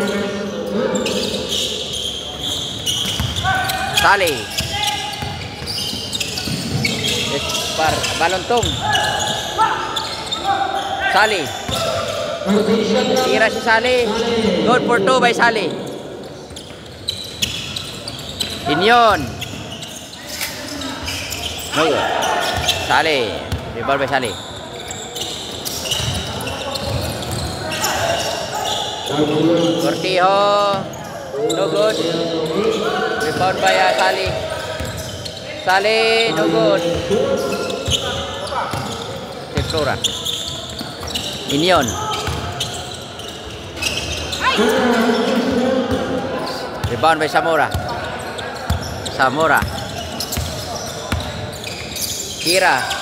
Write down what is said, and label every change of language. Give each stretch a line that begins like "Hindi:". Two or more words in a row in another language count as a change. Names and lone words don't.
English: Sali. Balontong.
Filipino: Sali. Tira si Sali.
English: Good for 2 by Sali. Inyon. No good. Sali. Rebound by Sali. Cortijo. No good. Rebound by Sali. Sali. No good. Flora. Inyon. Rebound by Zamora. Zamora. Kira.